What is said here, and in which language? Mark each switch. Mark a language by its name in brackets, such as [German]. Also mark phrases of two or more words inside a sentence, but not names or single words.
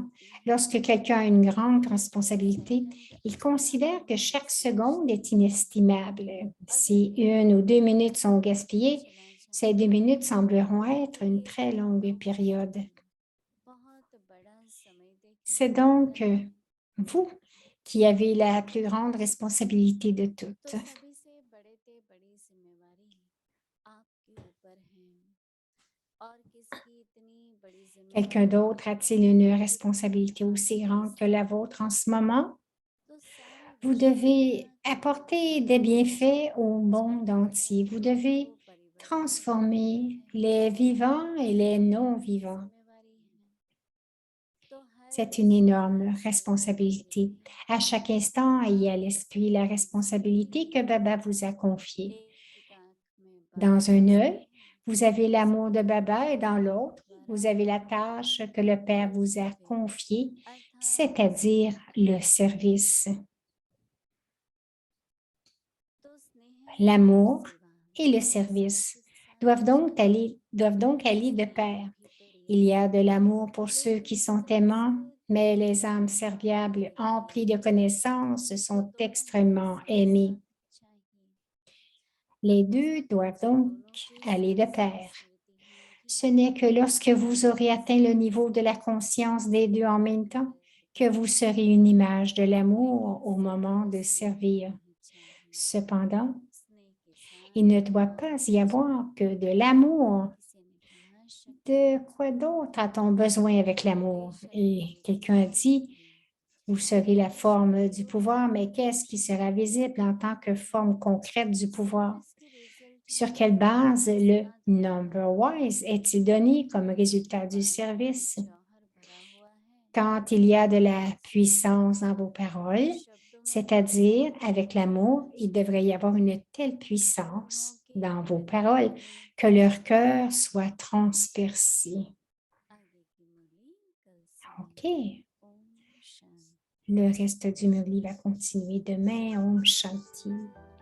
[French] Lorsque quelqu'un a une grande responsabilité, il considère que chaque seconde est inestimable. Si 1 ou 2 minutes sont gaspillées, ces 2 minutes sembleront être une très longue période. C'est donc vous qui avez la plus grande responsabilité de [Hindi] तो [French] toutes. [Hindi] सभी से बड़े ते बड़ी जिम्मेवारी आपके ऊपर है और किसकी इतनी बड़ी [French] Quelqu'un [Hindi] जिम्मेवारी [French] d'autre a-t-il une responsabilité aussi grande que la vôtre en ce moment? [Hindi] तो सारे [French] Vous [Hindi] विश्व [French] devez [Hindi] दुनिया के [French] apporter des bienfaits au monde [Hindi] चाहे [French] entier. Vous [Hindi] वो [French] devez [Hindi] परिवर्तन करना [French] transformer [Hindi] है [French] les vivants et les [Hindi] आपकी [French] non-vivants. [Hindi] जिम्मेवारी है तो हर [French] C'est une énorme [Hindi] सांस [French] responsabilité. [Hindi] लेते [French] À chaque instant, ayez à l'esprit la responsabilité que Baba vous a confiée. [Hindi] एक आंख में बाबा [French] Dans un [Hindi] बसे [French] œil, [Hindi] हैं [French] vous avez l'amour de [Hindi] दूसरी [French] Baba et dans [Hindi] आंख [French] l'autre, vous [Hindi] द्वारा [French] avez la tâche que le Père vous a [Hindi] कर्तव्य [French] confiée, [Hindi] अर्थात [French] c'est-à-dire le [Hindi] सेवा [French] service. [Hindi] तो स्नेह और [French] L'amour [Hindi] सेवा [French] et le [Hindi] साथ [French] service [Hindi] ही साथ चलते [French] doivent donc aller de [Hindi] स्नेह [French] pair. [Hindi] भी तो [French] Il y [Hindi] दिया [French] a de [Hindi] है [French] l'amour pour ceux qui [Hindi] लेकिन [French] sont [Hindi] समस्त [French] aimants, mais [Hindi] ज्ञान [French] les âmes [Hindi] और [French] serviables, emplies de [Hindi] विज्ञान [French] connaissances, [Hindi] तो [French] sont [Hindi] दोनों ही [French] extrêmement [Hindi] साथ [French] aimées. [Hindi] साथ चाहिए [French] Les deux doivent [Hindi] जब [French] donc [Hindi] दोनों की [French] aller de [Hindi] साथ [French] pair. [Hindi] स्मृति होगी [French] Ce n'est que lorsque vous aurez atteint le niveau de la conscience des deux en même temps que vous serez une image de l'amour au moment de servir. Cependant, [Hindi] स्नेह के [French] il ne [Hindi] साथ [French] doit pas y avoir que de l'amour. [Hindi] किसी ने कहा शक्ति [French] De quoi d'autre a-t-on besoin avec l'amour? Et quelqu'un a dit, vous serez la forme du pouvoir, mais qu'est-ce qui sera visible en tant que forme concrète du pouvoir? [Hindi] सर्विस की रिजल्ट [French] Sur [Hindi] में [French] quelle base le [Hindi] जितना धन [English] number wise [French] est-il donné comme résultat du [Hindi] बातों में [French] service? [Hindi] जौहर भरा हुआ है [French] Quand il y a de la puissance dans vos paroles, [Hindi] शब्दों में [French] c'est-à-dire [Hindi] प्रेम [French] avec [Hindi] और [French] l'amour, il [Hindi] वचन [French] devrait y avoir une telle [Hindi] दोनों [French] puissance [Hindi] के [French] dans vos [Hindi] हृदय [French] paroles [Hindi] में [French] que leur cœur soit transpercé. [Hindi] आगे की मुरली कल OK. सुनेंगे ओम शांति [French] Le reste du murli va continuer demain. [Hindi] ओम शांति.